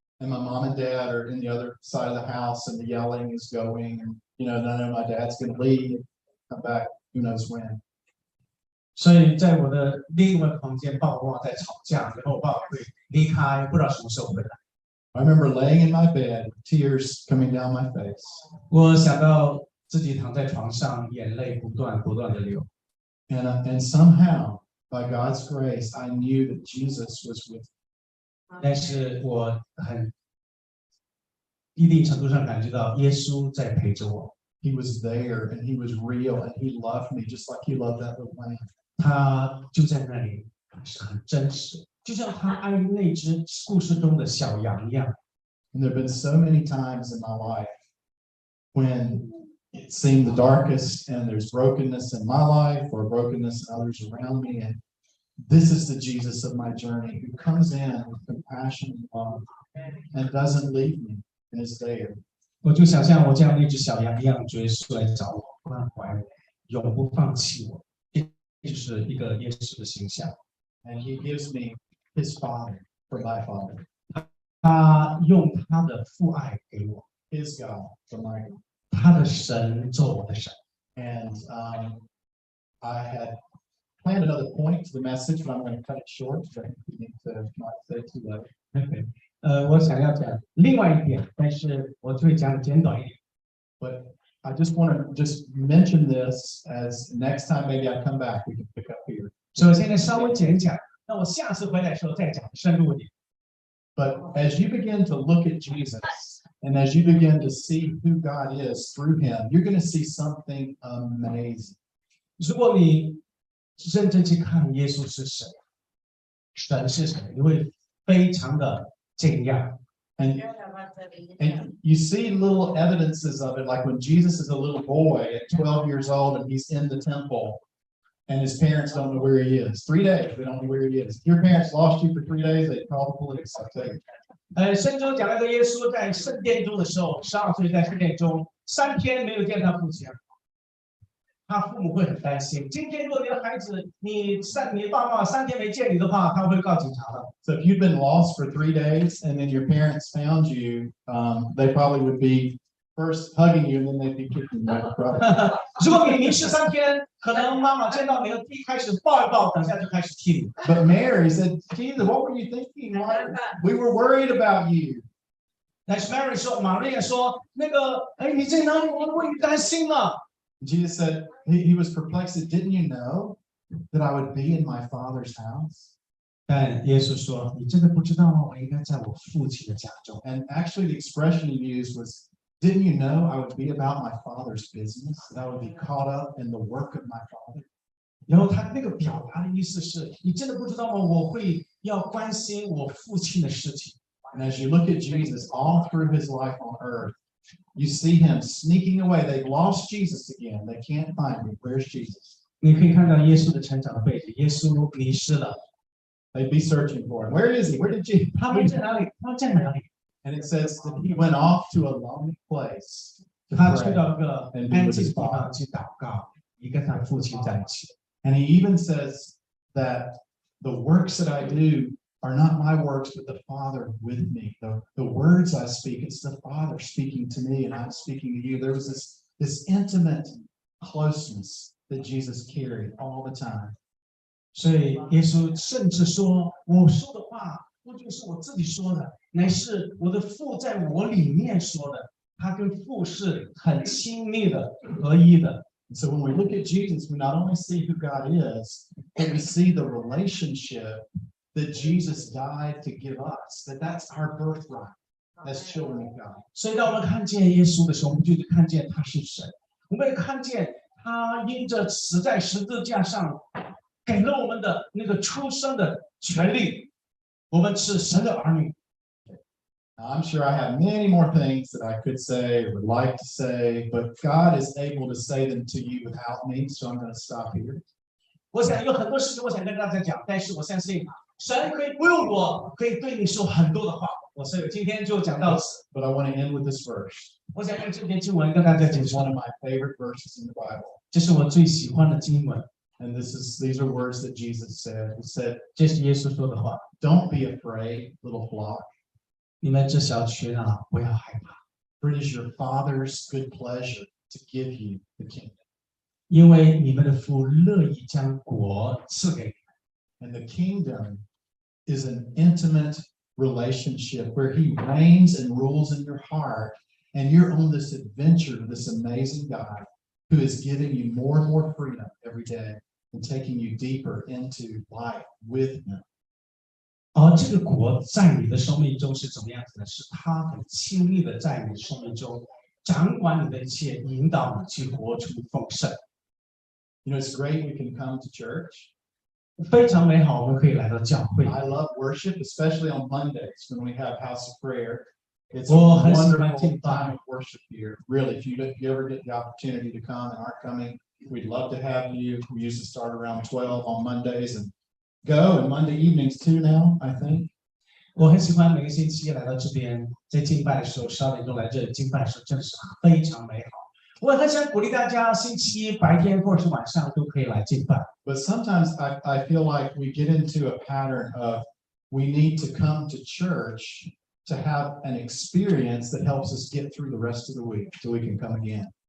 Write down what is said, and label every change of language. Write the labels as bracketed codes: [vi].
[en] And my mom and dad are in the other side of the house, and the yelling is going, and I know my dad's going to leave, come back, who knows when. [zh] 所以在我的另一个房间，爸爸妈妈在吵架，然后爸爸会离开，不知道什么时候回来。 [en] I remember laying in my bed, tears coming down my face. [zh] 我想到自己躺在床上，眼泪不断的流。 [en] And somehow, by God's grace, I knew that Jesus was with me. [zh] 但是我一定程度上感觉到耶稣在陪着我。 [en] He was there, and he was real, and he loved me just like he loved that little lamb. [zh] 他就在那里，是很真实，就像他爱那只故事中的小羊一样。 [en] And there have been so many times in my life when it seemed the darkest, and there's brokenness in my life or brokenness in others around me. And this is the Jesus of my journey who comes in with compassion and love and doesn't leave me and is there. [zh] 我就想像我这样的一只小羊一样，耶稣来找我，关怀我，永不放弃我。这就是一个耶稣的形象。 [en] And he gives me his father for my father. [zh] 他用他的父爱给我， [en] His God for my God. [zh] 他的神做我的神。 [en] And I had planned another point to the message, but I'm going to cut it short because I think we need to not say too low. [zh] 我想要讲另外一点，但是我会讲简短一点。 [en] But I just want to just mention this as next time maybe I come back, we can pick up here. [zh] 所以我现在稍微讲一讲，那我下次回来的时候再讲深入一点。 [en] But as you begin to look at Jesus and as you begin to see who God is through him, you're going to see something amazing. [zh] 如果你认真去看耶稣是谁，神是谁，你会非常的惊讶。 [en] And you see little evidences of it, like when Jesus is a little boy at 12 years old and he's in the temple and his parents don't know where he is. 3 days, they don't know where he is. If your parents lost you for 3 days, they call the police, I'll tell you. [zh] 圣经讲那个耶稣在圣殿中的时候，12岁在圣殿中3天没有见他父亲，他父母会很担心。今天如果你的孩子，你爸妈3天没见你的话，他会告警察的。 [en] So if you've been lost for 3 days and then your parents found you, they probably would be first hugging you and then they'd be kicking you. [zh] 如果你迷失3天，可能妈妈见到你一开始抱一抱，等下就开始踢你。 [en] But Mary said, Jesus, what were you thinking? We were worried about you. [zh] 但是 Mary 说，玛利亚说，那个，你在哪里？我为你担心了。 [en] Jesus said, he was perplexed. Didn't you know that I would be in my Father's house? [zh] 但耶稣说，你真的不知道吗？我应该在我父亲的家中。 [en] And actually the expression he used was, didn't you know I would be about my Father's business? That I would be caught up in the work of my Father? [zh] 然后他那个表达的意思是，你真的不知道吗？我会要关心我父亲的事情。 [en] And as you look at Jesus all through his life on earth, you see him sneaking away. They've lost Jesus again. They can't find him. Where's Jesus? [zh] 你可以看到耶稣的成长的背景，耶稣迷失了。 [en] They'd be searching for him. Where is he? Where did Jesus? [zh] 他们在哪里？他们在哪里？ [en] And it says that he went off to a lonely place to [zh] 他去 [en] pray. [zh] 到一个安静的地方去祷告，也跟他父亲在一起。 [en] And he even says that the works that I do are not my works, but the Father with me. The words I speak, it's the Father speaking to me, and I'm speaking to you. There was this intimate closeness that Jesus carried all the time. [zh] 所以耶稣甚至说：“我说的话不就是我自己说的，乃是我的父在我里面说的。他跟父是很亲密的、合一的。” [en] And so when we look at Jesus, we not only see who God is, but we see the relationship that Jesus died to give us, that's our birthright as children of God. [zh] 所以当我们看见耶稣的时候，我们就看见他是神，我们也看见他因着死在十字架上，给了我们的那个出生的权利，我们是神的儿女。 [en] I'm sure I have many more things that I could say or would like to say, but God is able to say them to you without me, so I'm going to stop here. [zh] 我想有很多事情我想跟大家讲，但是我相信神可以不用我，可以对你说很多的话。所以今天就讲到此。 [en] But I want to end with this verse. [zh] 我想用这篇经文跟大家解 [en] It's [zh] 说 [en] one of my favorite verses in the Bible. [zh] 这是我最喜欢的经文。 [en] And these are words that Jesus said. He said, [zh] 这是耶稣说的话。 [en] Don't be afraid, little flock. [zh] 你们这小群啊，不要害怕。 [en] For it is your Father's good pleasure to give you the kingdom. [zh] 因为你们的父乐意将国赐给你们。 [en] And the kingdom is an intimate relationship where he reigns and rules in your heart, and you're on this adventure with this amazing God who is giving you more and more freedom every day and taking you deeper into life with him. [zh] 而这个国在你的生命中是怎么样子的？是他很亲密的在你的生命中掌管你的一切，引导你去活出丰盛。 [en] You know, it's great we can come to church. [zh] 非常美好，我们可以来到教会。 [en] I love worship, especially on Mondays when we have House of Prayer. It's a [zh] 我很喜欢 [en] wonderful [zh] 敬拜。 [en] time of worship here. Really, if you ever get the opportunity to come and aren't coming, we'd love to have you. We usually start around 12 on Mondays and go, and Monday evenings too now, I think. [zh] 我很喜欢每个星期来到这边，在敬拜的时候，12点钟来这里敬拜的时候，真的是非常美好。我很想鼓励大家，星期一白天或者是晚上都可以来敬拜。 [en] But sometimes I feel like we get into a pattern of we need to come to church to have an experience that helps us get through the rest of the week so we can come again.